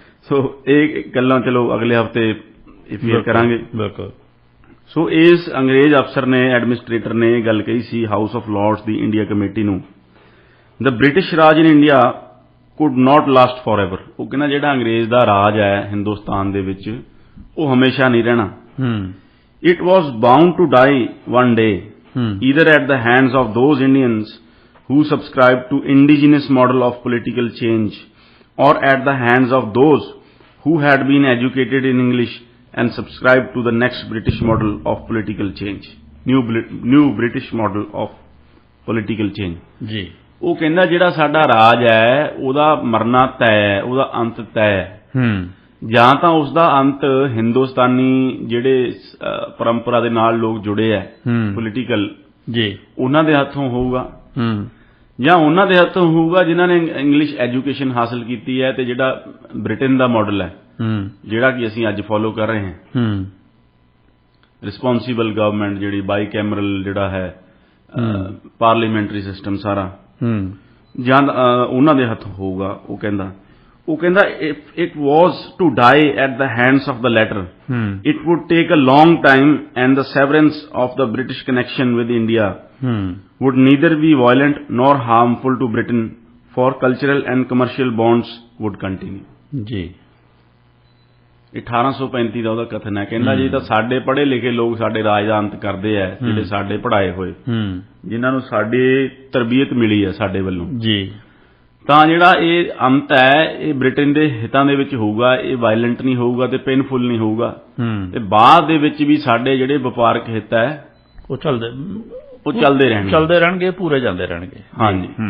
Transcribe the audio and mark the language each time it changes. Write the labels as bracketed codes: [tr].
[pa] ਸੋ ਇਹ ਗੱਲਾਂ ਚਲੋ ਅਗਲੇ ਹਫ਼ਤੇ ਫੇਰ ਕਰਾਂਗੇ। ਬਿਲਕੁਲ। ਸੋ ਇਸ ਅੰਗਰੇਜ਼ ਅਫਸਰ ਨੇ, ਐਡਮਿਨਿਸਟ੍ਰੇਟਰ ਨੇ ਇਹ ਗੱਲ ਕਹੀ ਸੀ house of Lords ਦੀ India committee ਨੂੰ, [en] The British Raj in India could not last for ever. [pa] ਉਹ ਕਹਿੰਦਾ ਜਿਹੜਾ ਅੰਗਰੇਜ਼ ਦਾ ਰਾਜ ਹੈ ਹਿੰਦੁਸਤਾਨ ਦੇ ਵਿੱਚ ਉਹ ਹਮੇਸ਼ਾ ਨਹੀਂ ਰਹਿਣਾ। ਹੂੰ [en] It was bound to die one day, hmm either at the hands of those Indians who subscribed to indigenous model of political change, or at the hands of those who had been educated in English and subscribed to the next British model of political change, new British model of political change। ਜੀ [pa] ਉਹ ਕਹਿੰਦਾ ਜਿਹੜਾ ਸਾਡਾ ਰਾਜ ਹੈ ਉਹਦਾ ਮਰਨਾ ਤੈਅ ਹੈ, ਉਹਦਾ ਅੰਤ ਤੈਅ ਹੈ। ਹੂੰ ਜਾਂ ਤਾਂ ਉਸ ਦਾ ਅੰਤ ਹਿੰਦੁਸਤਾਨੀ ਜਿਹੜੇ ਪਰੰਪਰਾ ਦੇ ਨਾਲ ਲੋਕ ਜੁੜੇ ਹੈ ਪੋਲੀਟੀਕਲ ਜੀ ਉਹਨਾਂ ਦੇ ਹੱਥੋਂ ਹੋਊਗਾ, ਹੂੰ ਜਾਂ ਉਹਨਾਂ ਦੇ ਹੱਥੋਂ ਹੋਊਗਾ ਜਿਨ੍ਹਾਂ ਨੇ ਇੰਗਲਿਸ਼ ਐਜੂਕੇਸ਼ਨ ਹਾਸਲ ਕੀਤੀ ਹੈ ਤੇ ਜਿਹੜਾ ਬ੍ਰਿਟੇਨ ਦਾ ਮਾਡਲ ਹੈ ਜਿਹੜਾ ਕਿ ਅਸੀਂ ਅੱਜ ਫੋਲੋ ਕਰ ਰਹੇ ਹਾਂ, ਰਿਸਪੌਂਸਿਬਲ ਗਵਰਨਮੈਂਟ ਜਿਹੜੀ ਬਾਈ ਕੈਮਰਲ ਜਿਹੜਾ ਹੈ ਪਾਰਲੀਮੈਂਟਰੀ ਸਿਸਟਮ ਸਾਰਾ, ਜਾਂ ਉਹਨਾਂ ਦੇ ਹੱਥੋਂ ਹੋਊਗਾ। ਉਹ ਕਹਿੰਦਾ [en] if it was to die at the hands of the latter, it would take a long time and the severance of the British connection with India would neither be violent nor harmful to Britain, for cultural and commercial bonds would continue। ਜੀ [pa] 1835 ਦਾ ਉਹਦਾ ਕਥਨ ਹੈ। ਕਹਿੰਦਾ ਜੀ ਤਾਂ ਸਾਡੇ ਪੜ੍ਹੇ ਲਿਖੇ ਲੋਕ ਸਾਡੇ ਰਾਜ ਦਾ ਅੰਤ ਕਰਦੇ ਆ, ਜਿਹੜੇ ਸਾਡੇ ਪੜ੍ਹਾਏ ਹੋਏ, ਜਿਨ੍ਹਾਂ ਨੂੰ ਸਾਡੀ ਤਰਬੀਅਤ ਮਿਲੀ ਹੈ ਸਾਡੇ ਵੱਲੋਂ, ਜੀ ਤਾਂ ਜਿਹੜਾ ਇਹ ਅੰਤ ਹੈ ਇਹ ਬ੍ਰਿਟੇਨ ਦੇ ਹਿੱਤਾਂ ਦੇ ਵਿੱਚ ਹੋਊਗਾ, ਇਹ ਵਾਇਲੈਂਟ ਨਹੀਂ ਹੋਊਗਾ ਤੇ ਪੇਨਫੁਲ ਨਹੀਂ ਹੋਊਗਾ, ਤੇ ਬਾਅਦ ਦੇ ਵਿੱਚ ਵੀ ਸਾਡੇ ਜਿਹੜੇ ਵਪਾਰਕ ਹਿੱਤ ਹੈ ਉਹ ਚੱਲਦੇ ਰਹਿਣਗੇ, ਪੂਰੇ ਜਾਂਦੇ ਰਹਿਣਗੇ। ਹਾਂਜੀ।